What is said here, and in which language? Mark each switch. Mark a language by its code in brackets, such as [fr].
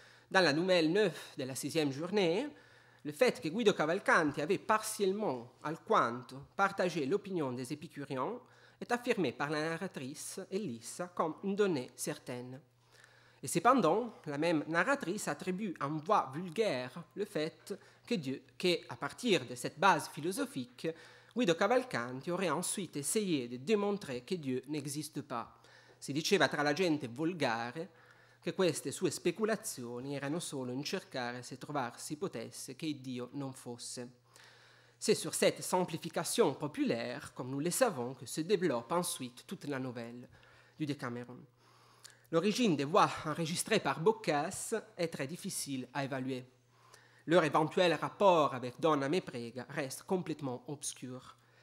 [fr] Dans la nouvelle 9 de la 6e journée, le fait que Guido Cavalcanti avait partiellement, alquanto, partagé l'opinion des épicuriens est affirmé par la narratrice Elissa comme une donnée certaine. Et cependant, la même narratrice attribue en voix vulgaire le fait qu'à partir de cette base philosophique, Guido Cavalcanti aurait ensuite essayé de démontrer que Dieu n'existe pas. [it] Si diceva tra la gente volgare che queste sue speculazioni erano solo in cercare se trovar si potesse che Dio non fosse. [fr] C'est sur cette simplification populaire, comme nous le savons, que se développe ensuite toute la nouvelle du Decameron. L'origine des voix enregistrées par Boccace est très difficile à évaluer. Leur éventuel rapport avec Donna me prega reste complètement obscur.